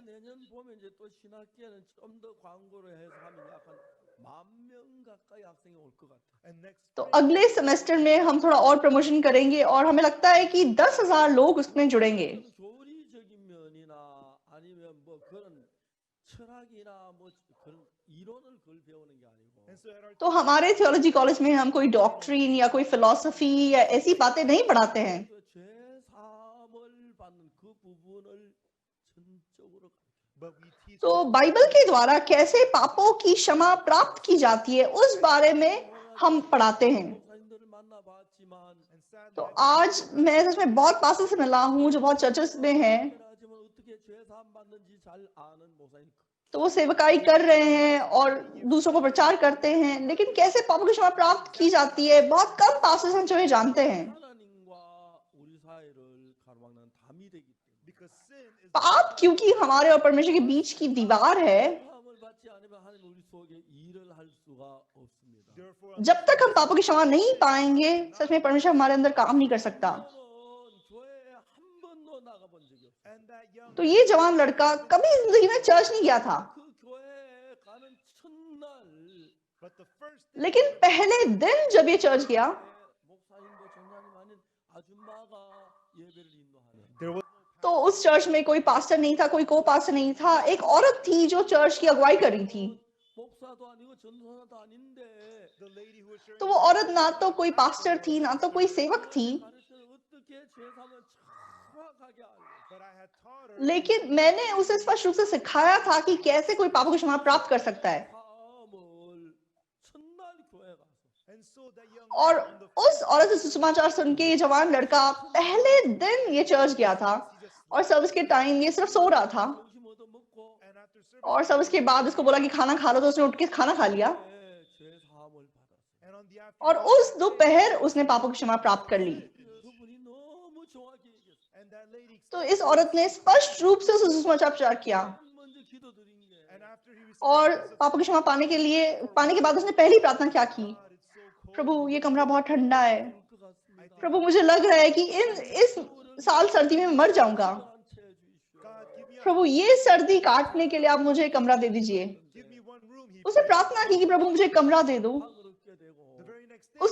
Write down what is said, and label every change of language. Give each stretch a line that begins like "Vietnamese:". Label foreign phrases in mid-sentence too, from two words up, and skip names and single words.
Korean: 이제 내년 보면 이제 또 신학기에는 좀 더 광고를 해서 하면 약간 10,000명 가까이 학생이 올 것 같아요.
English: and next
Hindi: तो अगले सेमेस्टर में हम थोड़ा और प्रमोशन करेंगे और हमें लगता है कि 10,000 लोग उसमें जुड़ेंगे।
Korean: 교리적인 면이나 아니면 뭐 그런 철학이나 뭐 그런 이론을 그걸 배우는 게 아니고
English: and so at our
Hindi: तो हमारे
English: theology college
Hindi: में हम कोई डॉक्ट्रिन या कोई फिलॉसफी या ऐसी बातें नहीं पढ़ाते हैं,
Korean: 그 죄사함을 받는 그 부분을 전적으로
English: but we teach
Hindi: तो बाइबल के द्वारा कैसे पापों की क्षमा प्राप्त की जाती है उस बारे में हम पढ़ाते हैं।
Korean: 목사님들을 만나봤지만
English: and sadly
Hindi: तो आज मैं सच में बहुत पास्टर से मिला हूँ जो बहुत चर्चेस में हैं,
Korean: 하지만 어떻게 죄사함 받는지 잘 아는 목사님
Hindi: तो वो सेवकाई कर रहे हैं और दूसरों को प्रचार करते हैं, लेकिन कैसे पापों की क्षमा प्राप्त की जाती है बहुत कम पास्टर्स हैं जो ये जानते हैं।
Korean: 하나님과 우리 사이를 가로막는 담이 되기 때문에
English: because sin is
Hindi: पाप क्योंकि हमारे और परमेश्वर के बीच की दीवार है,
Korean: 죄사함을 받지 않으면 하나님 우리 속에 일을 할 수가 없습니다.
English: therefore
Hindi: जब तक हम पापों की क्षमा नहीं पाएंगे सच में परमेश्वर हमारे अंदर काम नहीं कर सकता।
Korean: 저는 교회에 한 번도 나가본 적이 없어요.
English: and that young
Hindi: तो ये जवान लड़का कभी जिंदगी में चर्च नहीं गया था,
Korean: 그 교회에 가는 첫날
English: but the first
Hindi: लेकिन पहले दिन जब ये चर्च गया
Korean: 목사님도 전사님 아닌 아줌마가 예배를 인도하는
English: there was
Hindi: तो तो उस चर्च में कोई पास्टर नहीं था, कोई को पास्टर नहीं था, एक औरत थी जो चर्च की अगुवाई कर रही थी।
Korean: 목사도 아니고 전도사도 아닌데
English: The lady who was sharing
Hindi: तो वो औरत ना तो कोई पास्टर थी, ना तो कोई सेवक थी,
Korean: 가르쳐서 어떻게 제사함을 정확하게 알고
English: but I had taught her
Hindi: लेकिन मैंने उसे स्पष्ट रूप से सिखाया था कि कैसे कोई पापों की क्षमा प्राप्त कर सकता है।
Korean: 사함을 첫날 교회 가서
English: and so that young
Hindi: और
English: man on the
Hindi: उस औरत से सुसमाचार सुन के ये जवान लड़का पहले दिन ये चर्च गया था और सर्विस के टाइम ये सिर्फ सो रहा था,
Korean: 점심 얻어 먹고
English: and after service
Hindi: और सर्विस के बाद उसको बोला कि खाना खा लो, तो उसने उठ के खाना खा लिया
Korean: 제사함을 받았어요.
English: and on the
Hindi: और
English: afternoon
Hindi: उस दोपहर उसने पापों की क्षमा प्राप्त कर ली।
Korean: 그분이 너무 정확히 얘기했어요.
English: and that lady
Hindi: तो इस औरत ने स्पष्ट रूप से उसे सुसमाचार प्रचार किया
Korean: 먼저 기도드린 게
English: and after he received
Hindi: और
English: the answer,
Hindi: पापों की क्षमा पाने के बाद उसने पहली प्रार्थना क्या की?
English: God, it's so cold.
Hindi: प्रभु ये कमरा बहुत ठंडा है,
Korean: 것 같습니다.
Hindi: प्रभु मुझे लग रहा है कि इस साल सर्दी में मैं मर जाऊंगा,
Korean: 한 채 주십시오.
English: God, give me
Hindi: प्रभु ये सर्दी काटने के लिए आप मुझे एक कमरा दे दीजिए।
English: give me one room. He
Hindi: उसने
English: prayed.
Hindi: प्रार्थना की कि प्रभु मुझे एक कमरा दे दो।
Korean: 방을 얻게 되고
English: The very next day,